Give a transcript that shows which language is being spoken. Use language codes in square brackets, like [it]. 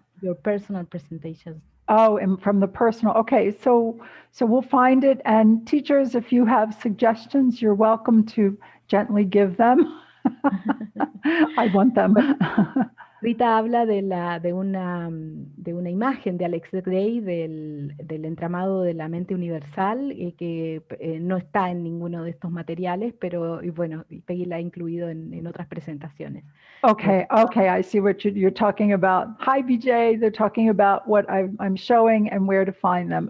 [en] your personal presentations. Oh, and from the personal. Okay, so we'll find it. And teachers, if you have suggestions, you're welcome to gently give them. I want them. [es] Rita habla de una imagen de Alex Gray del entramado de la mente universal que no está en ninguno de estos materiales, pero bueno, Peggy la ha incluido en otras presentaciones. [en] Okay, I see what you're talking about. Hi, BJ. They're talking about what I'm showing and where to find them.